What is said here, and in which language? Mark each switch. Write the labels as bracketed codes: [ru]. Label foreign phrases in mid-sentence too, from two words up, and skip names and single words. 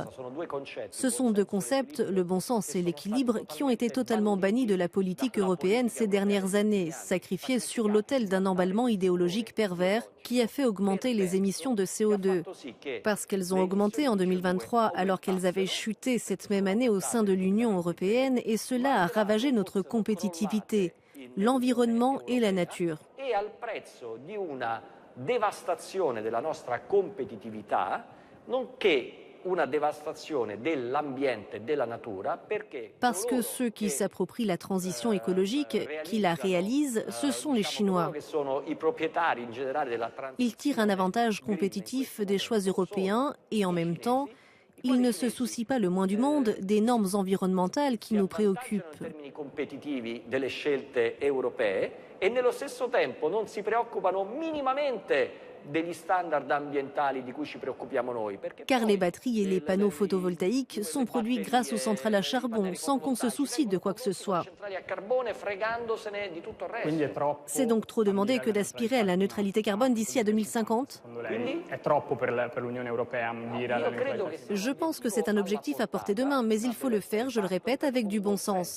[fr] Ce sont deux concepts, le bon sens et l'équilibre, qui ont été totalement bannis de la politique européenne ces dernières années, sacrifiés sur l'autel d'un emballement idéologique pervers qui a fait augmenter les émissions de CO2. Parce qu'elles ont augmenté en 2023 alors qu'elles avaient chuté cette même année au sein de l'Union européenne et cela a ravagé notre compétitivité, l'environnement et la nature. [it] Devastazione della nostra competitività, nonché una devastazione dell'ambiente e della natura, perché [fr] parce que ceux qui s'approprient la transition écologique, qui la réalisent, ce sont les Chinois. Ils tirent un avantage compétitif des choix européens et en même temps, ils ne se soucient pas le moins du monde des normes environnementales qui nous préoccupent. [it] E nello stesso tempo non si preoccupano minimamente degli standard ambientali di cui ci preoccupiamo noi. [fr] Car les batteries et les panneaux photovoltaïques sont produits grâce aux centrales à charbon, sans qu'on se soucie de quoi que ce soit. C'est donc trop demandé que d'aspirer à la neutralité carbone d'ici à 2050? Je pense que c'est un objectif à portée de main, mais il faut le faire, je le répète, avec du bon sens.